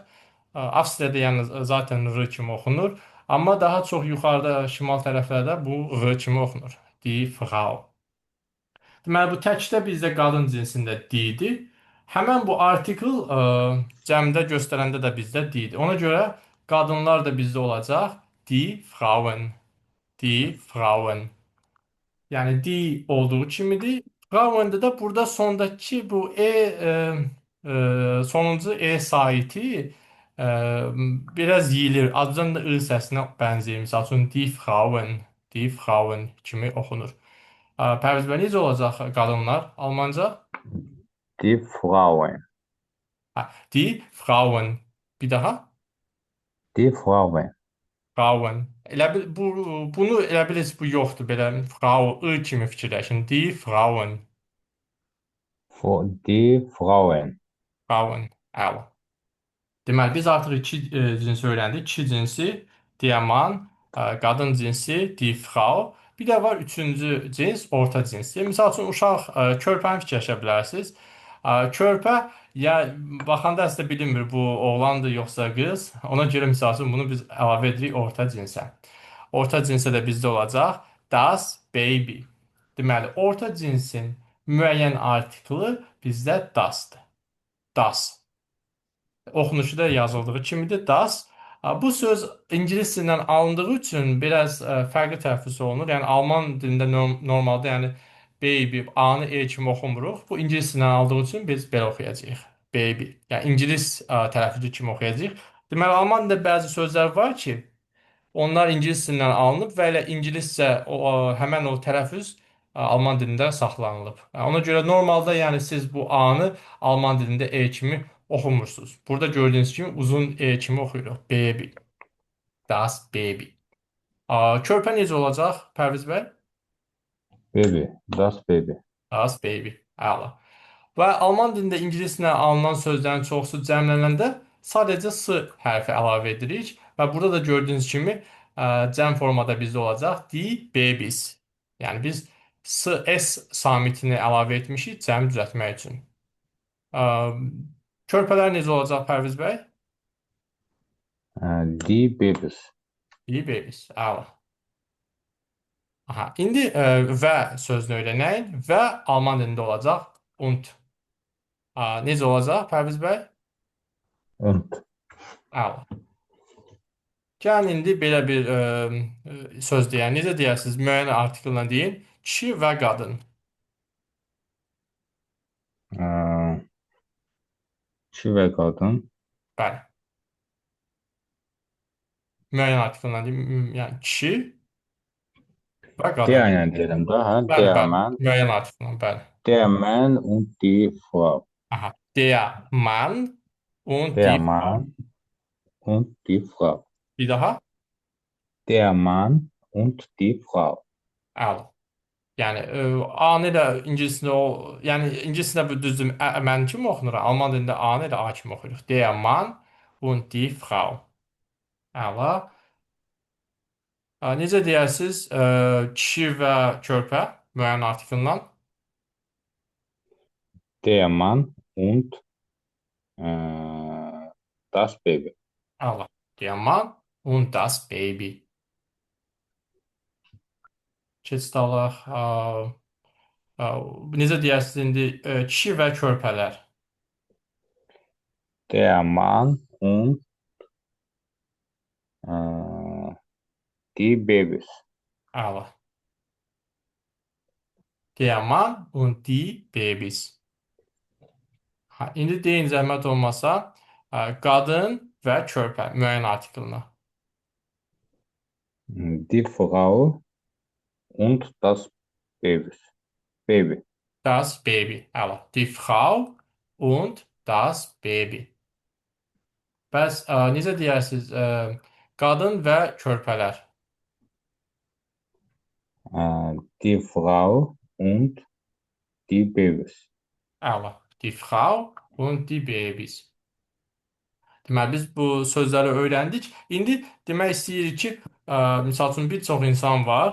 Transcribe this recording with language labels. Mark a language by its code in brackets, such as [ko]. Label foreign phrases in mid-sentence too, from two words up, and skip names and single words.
[az] Avstriyada yəni zaten r kimi oxunur, amma daha çox yuxarıda şimal tərəflərdə bu r kimi oxunur. [de] Die Frau. [az] Deməli bu təkdə bizdə qadın cinsində di-dir. Həmin bu artikl cəmdə göstərəndə də bizdə di-dir. Ona görə qadınlar da bizdə olacaq [de] die Frauen. Die Frauen. [az] Yani D olduğu kimidir. Fraven'de de burada sondaki bu sonuncu E saiti e, biraz yiyilir. Azdan da I səsinə bənzəyir. Misal üçün [de] Die Frauen, Die Frauen [az] kimi oxunur. Pərviz bəy, necə olacaq qadınlar Almanca? [de] Die Frauen. Die Frauen. [az] Bir daha. [de] Die Frauen. Frauen. [az] Elə bil bunu elə bil heç bu yoxdur belə Frau I kimi fikirləşin. [de] Die Frauen. Die Frauen. Frauen. [az] Əla. Deməli, biz artıq iki cinsi öyrəndik. Kişi cinsi Diaman, qadın cinsi [de] Die Frau. [az] Bir də var üçüncü cins orta cins. Misal üçün uşaq körpəni fikirləşə bilərsiniz. Körpə ya baxanda əslində bilinmir bu oğlandır yoxsa qız. Ona görə misal üçün bunu biz əlavə edirik orta cinsə. Orta cinsə də bizdə olacaq [de] das baby. [az] Deməli, orta cinsin müəyyən artiklı bizdə dasdır. Das. Oxunuşu da yazıldığı kimidir, das. Bu söz ingilis dilindən alındığı üçün biraz fərqli tələffüz olunur. Yəni alman dilində normalda yəni baby A-nı E kimi oxumuruq. Bu ingilis dilindən aldığı üçün biz belə oxuyacağıq. Baby. Yəni ingilis tələffüzü kimi oxuyacağıq. Deməli alman dilində bəzi sözlər var ki, onlar ingilis dilindən alınıb və elə ingiliscə həmin o tələffüz alman dilində saxlanılıb. Ona görə normalda yəni siz bu A-nı alman dilində E kimi oxumursunuz. Burada gördüyünüz kimi uzun E kimi oxuyuruq. [de] Baby. Das baby. [az] Körpə necə olacaq Pərviz bəy? [de] Baby. Das Baby. Das baby. [az] Əla. Və alman dilində ingilislə alınan sözlərin çoxusu cəmlənəndə sadəcə s hərfi əlavə edirik və burada da gördüyünüz kimi cəm formada bizdə olacaq [de] die babies. [az] Yəni biz s samitini əlavə etmişik cəmi düzəltmək üçün. Ə, Körpələr necə olacaq Pərviz bəy? [de] Die Babys. Die babies. [az] Əla. Aha, indi və sözünü öyrənək və alman dilində olacaq und. Necə olacaq Pərviz bəy? Und. Əla. Gəlin indi belə bir söz deyək. Necə deyərsiniz? Müəyyən artiklla deyin. Kişi və qadın. Kişi və qadın. Bəli. Müəyyən artikeldən deyim, yəni kişi və qadın. Der ilə deyirəm də, hə? Bəli, Der bəli. Mann, Müəyyən artikeldən, bəli. [de] der Mann und die Frau. Aha. Der Mann und Der die Frau. Mann und die Frau. [az] Bir daha. [de] Der Mann und die Frau. [az] Əla. Yəni A-nı da ingiliscəsində yəni ingiliscəsində bu düzdür, mən kimi oxunur, alman dilində A-nı da A kimi oxuyuruq. [de] Der Mann und die Frau. [az] Əla. Necə deyərsiniz? Kişi və körpə müəyyən artikeldən. [de] Der Mann und äh, das Baby. Əla. Der Mann und das Baby. [az] Keçid alaq. Necə deyərsiniz indi kişi və körpələr? [de] Der Mann und äh, die Babys. Əla. Der Mann und die Babys. [az] Ha, indi deyin zəhmət olmasa qadın və körpə müəyyən artikelına. [de] Die Frau und das Babys. Baby. Das Baby. Əla. Die Frau und das Baby. [az] Bəs necə deyərsiniz? Qadın və körpələr. [de] Die Frau und die Babys. Əla. Die Frau und die Babys. [az] Deməli, biz bu sözləri öyrəndik. İndi demək istəyirik ki, misal üçün bir çox insan var.